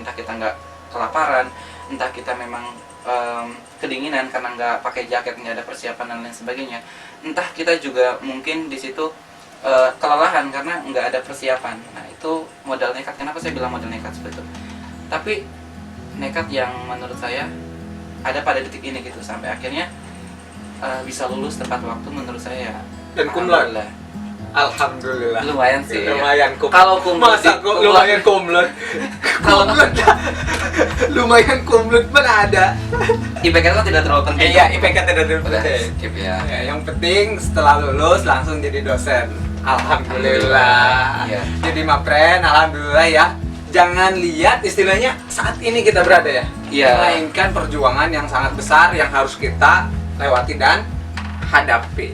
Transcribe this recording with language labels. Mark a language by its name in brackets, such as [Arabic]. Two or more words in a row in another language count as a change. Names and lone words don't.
[Indonesian] Entah kita nggak kelaparan, entah kita memang kedinginan karena nggak pakai jaket, nggak ada persiapan dan lain sebagainya, entah kita juga mungkin di situ kelelahan karena nggak ada persiapan. Nah itu modal nekat. Kenapa saya bilang modal nekat seperti itu? Tapi nekat yang menurut saya ada pada detik ini gitu, sampai akhirnya bisa lulus tepat waktu menurut saya. Dan [Latin] cum laude. [Indonesian] Alhamdulillah. Lumayan sih. Lumayan cum. Kalau [Latin] cum laude, [Indonesian] masa kok lumayan [Latin] cum laude? Cum laude. [Indonesian] Lumayan [Latin] cum laude [Indonesian] pun ada. IPK kan tidak terlalu penting. Iya, IPK tidak Udah, penting. skip ya. Ya, yang penting setelah lulus langsung jadi dosen. Alhamdulillah. Iya. Jadi mapren, alhamdulillah ya. Jangan lihat istilahnya saat ini kita berada ya. Iya. Melainkan perjuangan yang sangat besar yang harus kita lewati dan hadapi.